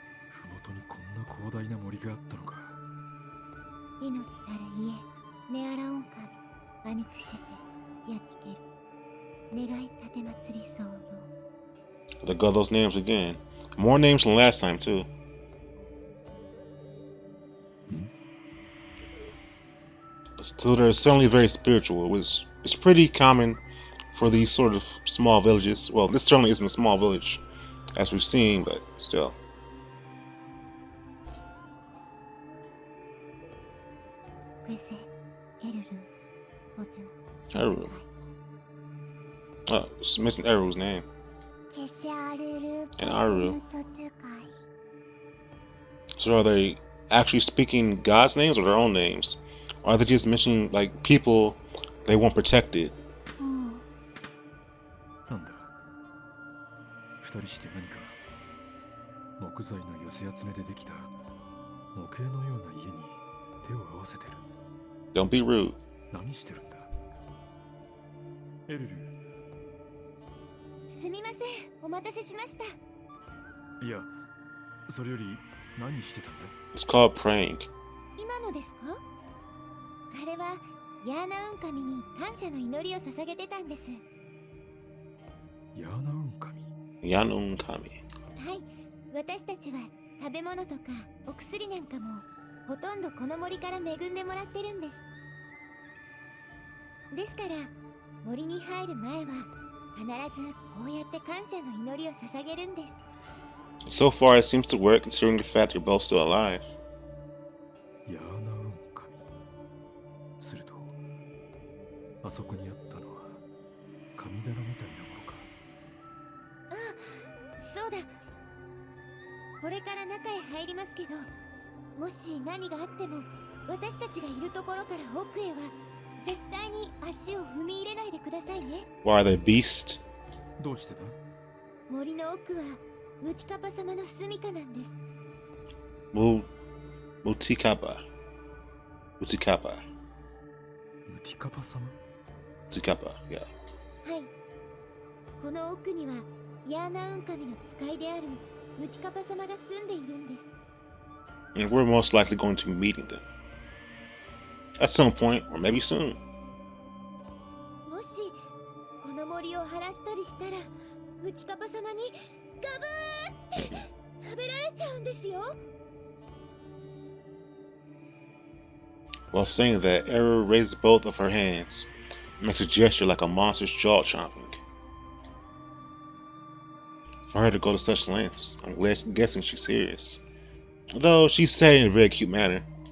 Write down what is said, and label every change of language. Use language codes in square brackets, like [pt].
[ja] ふもとにこんな広大な森があったのか。命たる家ネアラオンカミアニクシェテヤキケル願い立て祭り候。 [en] They got those names again. More names than last time too. So they're certainly very spiritual. It's pretty common for these sort of small villages. Well, this certainly isn't a small village, as we've seen, but still. クエセエルルボトゥ Aruruu. Oh, just mentioned Aruruu's name. ケセアルル And Aruruu. ソトゥカイ So are they actually speaking God's names or their own names? Or are they just mentioning like people they want protected? [ja] なんだ、二人して何か木材の寄せ集めでできた模型のような家に手を合わせてる。 [en] Don't be rude. [ja] 何してるんだ、エルル。すみません、お待たせしました。いや、それより何してたんだ。 [en] It's called praying. [ja] 今のですか？あれはヤーナウン神に感謝の祈りを捧げてたんです。ヤーナウン神。 [en] Yanun Kami. [ja] はい、私たちは食べ物とかお薬なんかもほとんどこの森から恵んでもらってるんです。ですから森に入る前は必ずこうやって感謝の祈りを捧げるんです。 [en] So far, it seems to work considering the fact you're both still alive. [ja] ヤーナウン神。すると、あそこにあったのは神棚みたいなものか。ああ、そうだ。これから中へ入りますけど、もし何があっても私たちがいるところから奥へは絶対に足を踏み入れないでくださいね。 [en] Why are they beasts? [ja] どうしてだ。森の奥はムティカパ様の住処なんです。 [en] Mutikapa. Mutikapa. [ja] ムティカパ様。 [en] Mutikapa, yeah. [ja] はい。この奥にはヤーナウン神の使いであるムティカパ様が住んでいるんです。 [en] And we're most likely going to be meeting them. At some point, or maybe soon. [ja] もしこの森を晴らしたりしたらムティカパ様にガブーって食べられちゃうんですよ。 [en] While saying that, Aruruu raises both of her hands and makes a gesture like a monster's jaw chomping. For her to go to such lengths, I'm guessing she's serious. Though she's said it in a very cute manner.